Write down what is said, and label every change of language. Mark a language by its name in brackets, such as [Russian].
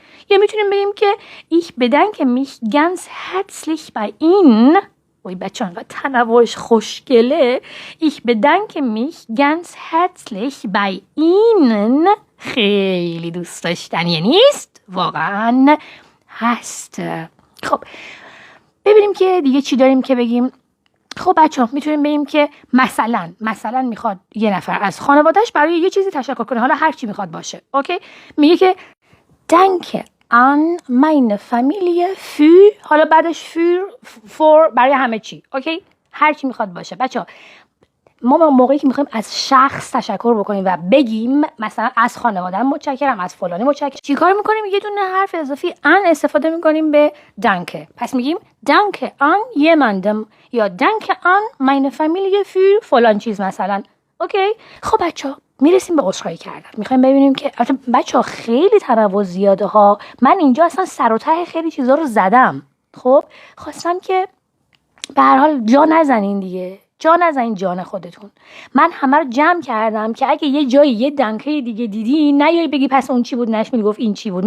[Persian] یا میتونیم بگیم که [German] ich bedanke mich ganz herzlich bei ihnen. [Persian] وای بچه انقدر تنوعش خوشگله. [German] ich bedanke mich ganz herzlich bei ihnen. [Persian] خیلی دوست داشتنیه نیست؟ واقعا هست. خب ببینیم که دیگه چی داریم که بگیم. خب بچه میتونیم بگیم که مثلا میخواد یه نفر از خانوادهش برای یه چیزی تشکر کنه، حالا هر چی میخواد باشه. اوکی. میگه که [German] danke an meine Familie für، [Persian] حالا بعدش for برای همه چی. اوکی. هر چی میخواد باشه. بچه ما موقعی که میخوایم از شخص تشکر بکنیم و بگیم مثلا از خانواده‌ام متشکرم، از فلانی متشکرم، چیکار میکنیم؟ یه دونه حرف اضافی ان استفاده میکنیم به danke. پس میگیم [German] danke an jemandem [Persian] یا [German] danke an meine Familie für [Persian] فلان چیز مثلا. اوکی. خب بچه‌ها میرسیم به عذرخواهی کردن. میخوایم ببینیم که بچه‌ها خیلی تنوع زیاده ها. من اینجا اصلا سر و ته خیلی چیزا رو زدم. خب خواستم که به هر حال جا نزنین دیگه. جان خودتون. من همه رو جمع کردم که اگه یه جایی یه دنکه دیگه دیدی نیایی بگی پس اون چی بود، نشمیل گفت این چی بود.